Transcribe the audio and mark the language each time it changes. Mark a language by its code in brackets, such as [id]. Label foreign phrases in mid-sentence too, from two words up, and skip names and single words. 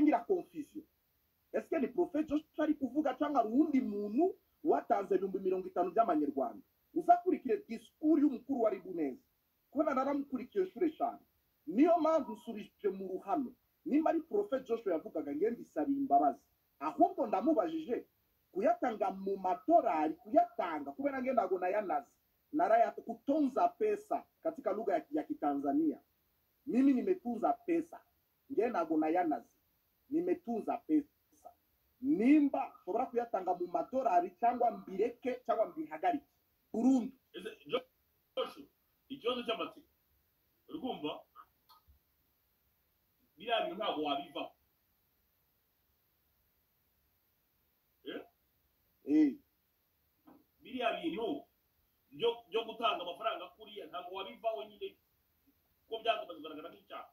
[rw] ngira confusion eske ni Prophet Joshua ari kuvuga cyangwa uwundi muntu watanze 50,000 by'amanyarwanda uzakurikire discours y'umukuru wa RIB neza kubona naramukurikiye inshuro 5 niyo mpamvu usubije mu ruhame nimba ari Prophet Joshua yavugaga nge mbisaba imbabazi ahubwo ndamubajije kuyatanga mu madolari kuyatanga kubera nge ntabwo nayanazi narayata [sw] kutunza pesa katika lugha ya Kitanzania mimi nimetunza pesa [rw] nge ntabwo nayanazi [sw] nimetunza pesa [rw] nimba shobora kuyatanga mu madolari cyangwa mbireke cyangwa mbihagarike burundu ikibazo cy'amatsiko urumva biriya bintu ntabwo wabivaho biriya bintu byo gutanga amafaranga kuriya ntabwo wabivaho nyine ko byagomba kugaragara nk'icyaha